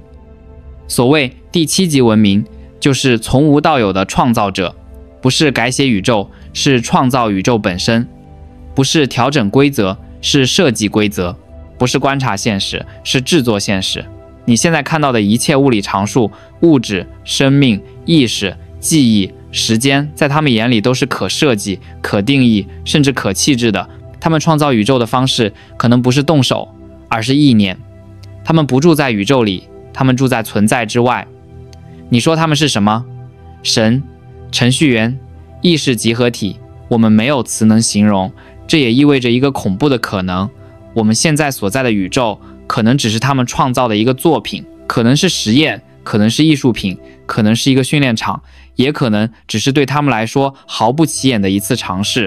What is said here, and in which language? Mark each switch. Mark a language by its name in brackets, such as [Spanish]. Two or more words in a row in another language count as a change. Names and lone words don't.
[Chinese] 所謂第7級文明，就是從無到有的創造者，不是改寫宇宙，是創造宇宙本身；不是調整規則，是設計規則；不是觀察現實，是制作現實。你現在看到的一切物理常數、物質、生命、意識、記憶、時間，在他們眼裡都是可設計、可定義，甚至可棄置的。他們創造宇宙的方式可能不是動手，而是意念。他們不住在宇宙裡，他們住在存在之外。你說他們是什麼？神、程序員、意識集合體，我們沒有詞能形容。這也意味着一個恐怖的可能：我們現在所在的宇宙可能只是他們創造的一個作品，可能是實驗，可能是藝術品，可能是一個訓練場，也可能只是對他們來說毫不起眼的一次嘗試。